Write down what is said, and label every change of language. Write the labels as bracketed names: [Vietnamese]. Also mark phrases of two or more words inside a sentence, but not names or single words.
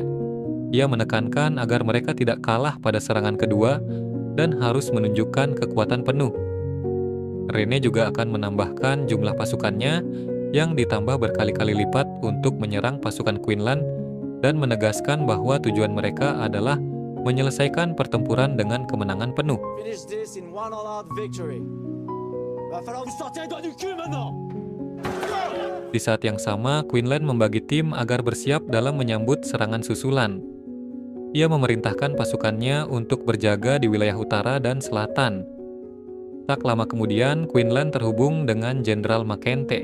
[Indonesian] Ia menekankan agar mereka tidak kalah pada serangan kedua dan harus menunjukkan kekuatan penuh. René juga akan menambahkan jumlah pasukannya yang ditambah berkali-kali lipat untuk menyerang pasukan Quinlan dan menegaskan bahwa tujuan mereka adalah menyelesaikan pertempuran dengan kemenangan penuh. [English] Finish this in one all-out victory. [French] Va falloir vous sortir les doigts du cul maintenant. [Indonesian] Di saat yang sama, Quinlan membagi tim agar bersiap dalam menyambut serangan susulan. Ia memerintahkan pasukannya untuk berjaga di wilayah utara dan selatan. Tak lama kemudian, Quinlan terhubung dengan Jenderal Mackenzie.